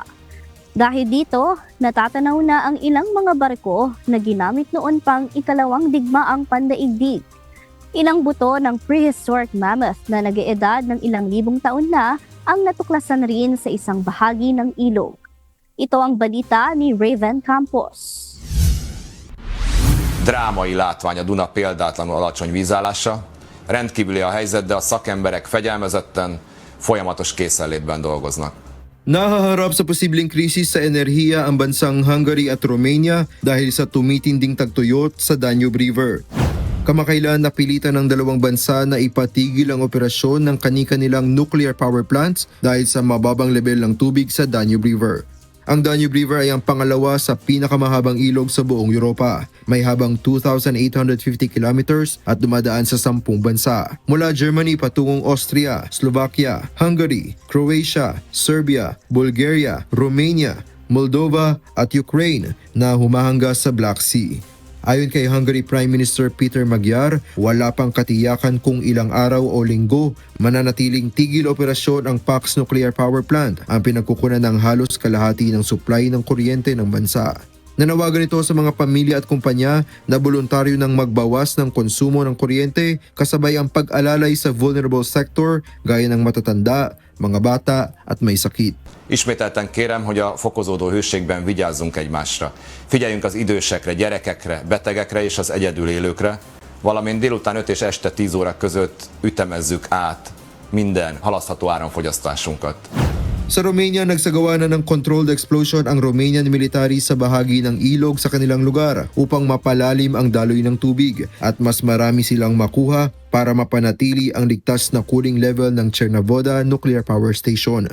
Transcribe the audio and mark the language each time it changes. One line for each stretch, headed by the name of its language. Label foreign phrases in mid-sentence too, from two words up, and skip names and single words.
Filipino: Dahil dito, natatanaw na ang ilang mga barko na ginamit noon pang ikalawang digmaang pandaigdig. Ilang buto ng
English: prehistoric mammoth
Filipino: na nag-eedad ng ilang libong taon na ang natuklasan rin sa isang bahagi ng ilog. Ito ang balita ni Raven Campos.
Hungarian: Drámai látvány a Duna példátlanul alacsony vízállása. Rendkívüli a helyzet, de a szakemberek fegyelmezetten, folyamatos készenlétben dolgoznak.
Filipino: Nahaharap sa posibleng krisis sa enerhiya ang bansang Hungary at Romania dahil sa tumitinding tagtuyot sa Danube River. Kamakailan napilitan ng dalawang bansa na ipatigil ang operasyon ng kani-kanilang
English: nuclear power plants
Filipino: dahil sa mababang level ng tubig sa Danube River. Ang Danube River ay ang pangalawa sa pinakamahabang ilog sa buong Europa. May habang 2,850 kilometers at dumadaan sa 10 bansa. Mula Germany patungong Austria, Slovakia, Hungary, Croatia, Serbia, Bulgaria, Romania, Moldova at Ukraine na humahangga sa Black Sea. Ayon kay Hungary
English: Prime Minister
Filipino: Peter Magyar, wala pang katiyakan kung ilang araw o linggo mananatiling tigil operasyon ang Pax Nuclear Power Plant, ang pinagkukunan ng halos kalahati ng supply ng kuryente ng bansa. Nanawagan ito sa mga pamilya at kumpanya na voluntaryo ng magbawas ng konsumo ng kuryente kasabay ang pag-alalay sa
English: vulnerable sector
Filipino: gaya ng matatanda, mga bata at may sakit.
Hungarian: Ismételten kérem, hogy a fokozódó hőségben vigyázzunk egymásra. Figyeljünk az idősekre, gyerekekre, betegekre és az egyedül élőkre, valamint délután 5 és este 10 óra között ütemezzük át minden halasztható áramfogyasztásunkat.
Filipino: Sa Romania, nagsagawa na ng
English: controlled explosion
Filipino: ang
English: Romanian military
Filipino: sa bahagi ng ilog sa kanilang lugar upang mapalalim ang daloy ng tubig at mas marami silang makuha para mapanatili ang ligtas na
English: cooling level
Filipino: ng Chernavoda Nuclear Power Station.